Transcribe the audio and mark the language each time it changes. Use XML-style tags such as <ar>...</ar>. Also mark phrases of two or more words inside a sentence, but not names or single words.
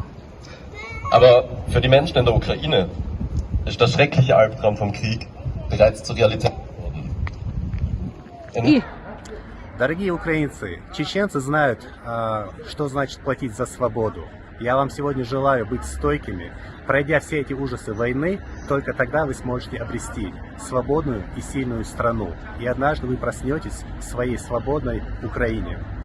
<de>Aber für die Menschen in der Ukraine ist der schreckliche Albtraum vom Krieg bereits zur Realität geworden.</de> <ru>Дорогие украинцы, чеченцы знают, что значит платить за свободу. Я вам сегодня желаю быть стойкими. Пройдя все эти ужасы войны, только тогда вы сможете обрести свободную и сильную страну. И однажды вы проснетесь в своей свободной Украине.</ru>